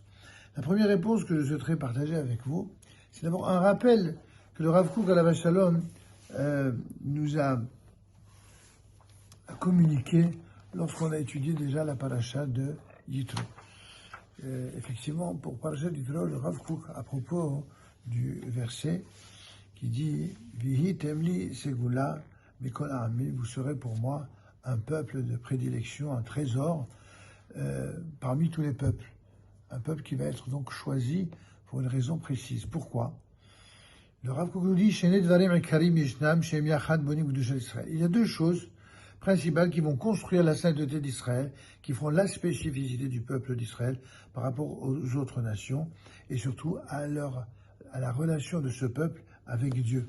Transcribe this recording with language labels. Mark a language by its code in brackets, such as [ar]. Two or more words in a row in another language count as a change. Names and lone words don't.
[fr] La première réponse que je souhaiterais partager avec vous, c'est d'abord un rappel que le Rav Kook [he] עליו שלום [fr] nous a communiqué lorsqu'on a étudié déjà la paracha de Yitro. effectivement, pour Parashat Yitro, le Rav Kook, à propos du verset qui dit « [he] והייתם לי סגולה מכל העמים [fr] » vous serez pour moi un peuple de prédilection, un trésor parmi tous les peuples. Un peuple qui va être donc choisi pour une raison précise. Pourquoi? Le Rav Kook nous dit « Il y a deux choses principales qui vont construire la sainteté d'Israël, qui feront la spécificité du peuple d'Israël par rapport aux autres nations, et surtout à la relation de ce peuple avec Dieu.